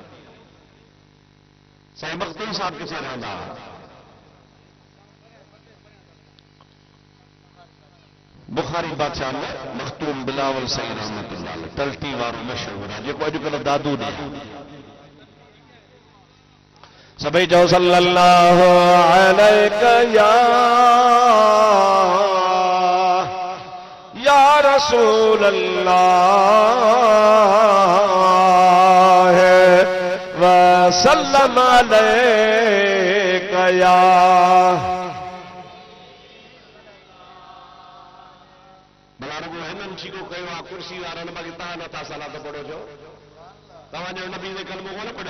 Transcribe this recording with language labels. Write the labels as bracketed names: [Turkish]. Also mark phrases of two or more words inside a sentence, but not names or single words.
[Sindhi] साईं मखदूम साहब किथे रहंदा? बुखारी बादशाह में मखदूम बिलावल साईं [Arabic] رحمة الله عليه [Sindhi] तलती वारो मशहूर आहे जेको अॼुकल्ह दादू ॾे। सभई चओ [Arabic] صلى الله عليك يا رسول الله وسلم عليك يا [Sindhi] कुर्सी वारनि बाक़ी तव्हां नथा सलात पढ़ो छो? तव्हांजो नबी जे कलमो कोन पढ़ियो?